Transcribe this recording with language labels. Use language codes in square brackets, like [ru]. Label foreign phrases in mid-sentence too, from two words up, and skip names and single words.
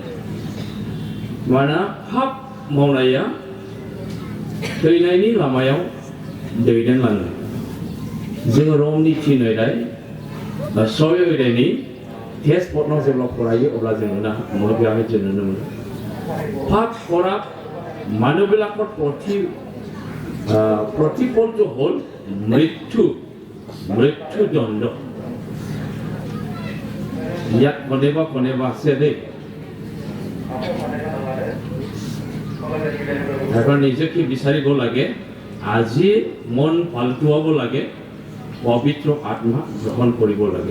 [brx] मानोना पाप मावनाया थैनायनि लामायाव दैदेनलाङो। जोङो रमनि थिननाय सय अध्यायनि टेक्स्ट पटनाव जेब्ला फरायो अब्ला जों बेवहाय जों नुनो मोनो पाप [as] কৰা মানুহবিলাকৰ প্ৰতিফলটো হ'ল মৃত্যুদণ্ড। ইয়াত কোনেবা আছে দেই। এখন নিজকে বিচাৰিব লাগে, আজি মন পাল্টুৱাব লাগে, পবিত্ৰ আত্মা গ্ৰহণ কৰিব লাগে।